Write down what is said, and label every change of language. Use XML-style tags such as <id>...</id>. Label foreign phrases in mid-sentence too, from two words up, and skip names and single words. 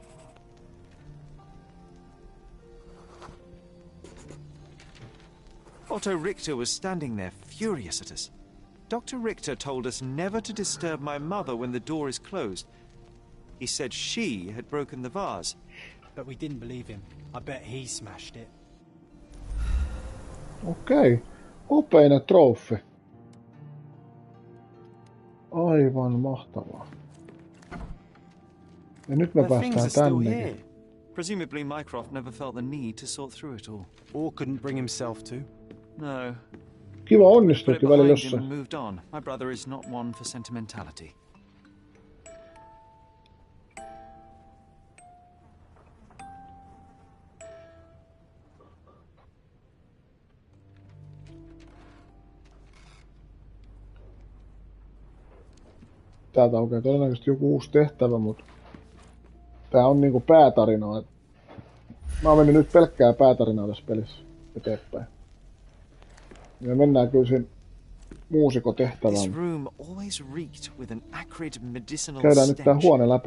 <en>Otto Richter was standing there, furious at us. Dr. Richter told us never to disturb my mother when the door is closed. He said she had broken the vase. But we didn't believe him. I bet he smashed it.</en> <fi>Okei. Upeinen trofi. Aivan mahtavaa. Ja nyt me</fi> <en>The things</en> <fi>päästään</fi> <en>are still</en> <fi>tännekin.</fi> <en>here. Presumably Mycroft never felt the need to sort through it all. Or couldn't bring himself to. No.</en> <fi>Kiva</fi> <en>Put it</en> <fi>onnistuukin välillä</fi> <en>behind him</en> <fi>jossain.</fi> <en>and moved on. My brother is not one for sentimentality.</en> <fi>Täältä aukeaa todennäköisesti joku uusi tehtävä, mutta tää on niinku päätarinaa. Mä oon mennyt nyt pelkkää päätarinaa tässä pelissä eteenpäin. Ja mennään kyllä siinä muusikotehtävään.</fi> <en>This room always reeked with an acrid medicinal</en> <fi>Käydään nyt tää</fi> <en>stench.</en> <fi>huone läpi.</fi>